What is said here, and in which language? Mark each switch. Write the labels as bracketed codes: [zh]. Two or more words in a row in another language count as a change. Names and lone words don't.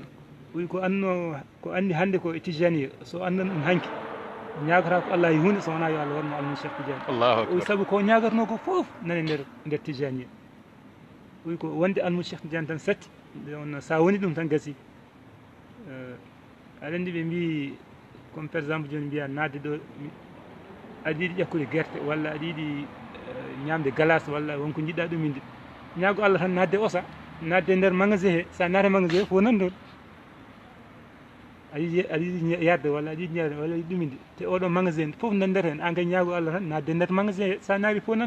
[ff] wi ko andi hande ko e Tijaniya so andan ɗum hanki ñagata ko Allah e hunde so wona yo Allah wonmo almu Cheikh Tidiane [ar] Allahu akbar [ff] o wi saabu ko ñagatno ko foof nane nder Tijaniya wi ko wonde almu Cheikh Tidiane tan satti nde wonno sa woni ɗum tan gasi aɗa andi ɓe mbi [fr] comme par exemple [ff] joni mbiya nadde ɗo aɗa yiiɗi ƴakkude guerte walla aɗa yiiɗi ñamde glace walla wonko jiɗɗa ɗuminde ñaago Allah tan nadde osa nadde nder magasin he sa naata magasin he fof nan ɗon aɗa yiiɗi yarde walla aɗa yiiɗi ñaade walla yiɗi ɗuminde te oɗo magasin fof nan nder hen an kay ñaago Allah tan nadde nder magasin he sa naari fof nan